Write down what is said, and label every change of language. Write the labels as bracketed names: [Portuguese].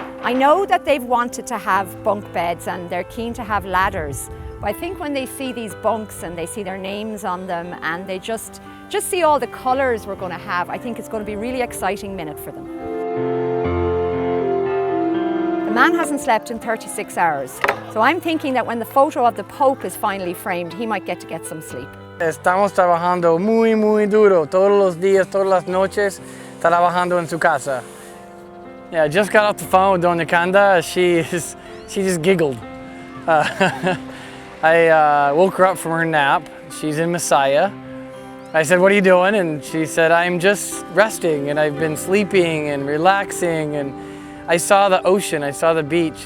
[English] I know that they've wanted to have bunk beds and they're keen to have ladders, but I think when they see these bunks and they see their names on them and they just see all the colours we're going to have, I think it's going to be a really exciting minute for them. The man hasn't slept in 36 hours, so I'm thinking that when the photo of the Pope is finally framed, he might get some sleep. [Spanish] Estamos trabajando muy duro, todos los días, todas las noches, trabajando en su casa. [English] Yeah, I just got off the phone with Doña Canda. She just giggled. I woke her up from her nap. She's in Messiah. I said, what are you doing? And she said, I'm just resting, and I've been sleeping and relaxing, and I saw the ocean, I saw the beach.